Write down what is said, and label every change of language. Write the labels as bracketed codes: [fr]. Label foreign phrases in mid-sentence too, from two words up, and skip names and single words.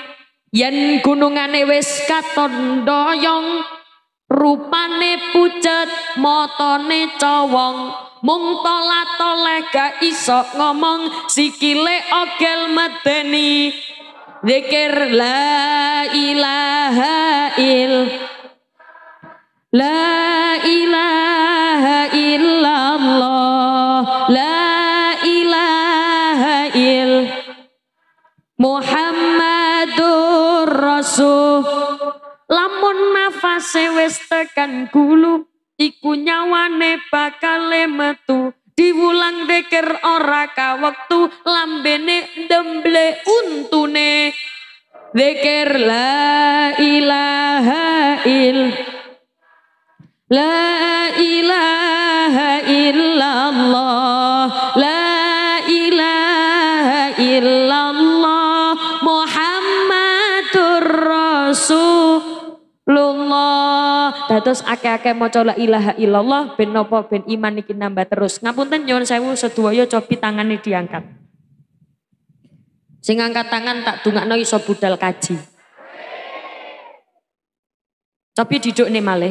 [jv] Yen gunungane wis katon doyong, rupane pucet, motone cowong. Mung tolat-toleh gak iso ngomong, sikile ogel medeni. [ar] ذكر لا إله إلا الله، لا إله محمد رسول. [jv] Lamun nafase wis tekan gulu, iku nyawane bakal metu. Diwulang dekir ora ka wektu, lambene ndemble untune. [ar] ذكر لا إله إلا الله، لا إله إلا الله، محمد رسول الله. [jv] Dados akeh-akeh maca [ar] لا إله إلا الله [jv] ben napa ben iman iki nambah terus. Ngapunten nyuwun sewu sedaya cobi tangane diangkat. Sing angkat tangan tak dungakno iso budal kaji. Cobi didukne malih.